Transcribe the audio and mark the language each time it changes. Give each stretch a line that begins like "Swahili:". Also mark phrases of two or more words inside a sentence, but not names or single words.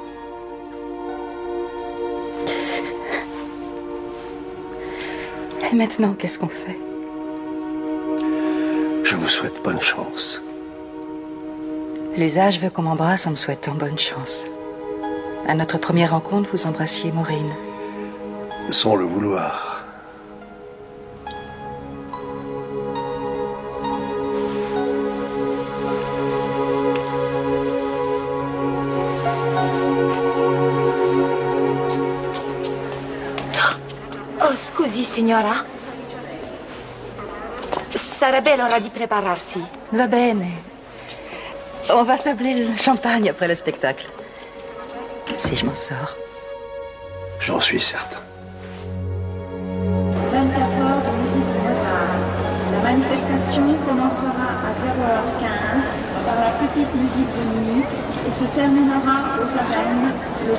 French: Et maintenant, qu'est-ce qu'on fait? Je vous souhaite bonne chance. L'usage veut qu'on m'embrasse en me souhaitant bonne chance. À notre première rencontre, vous embrassiez Maureen. Sans le vouloir.
Italian: Oh, scusi, signora. Sarebbe l'ora di prepararsi. Va bene.
French: On va s'appeler le champagne après le spectacle. Si je m'en sors. J'en suis certain. 24 heures de musique de Mozart. La manifestation commencera à 0h15 par la petite musique de nuit et se terminera aux arènes le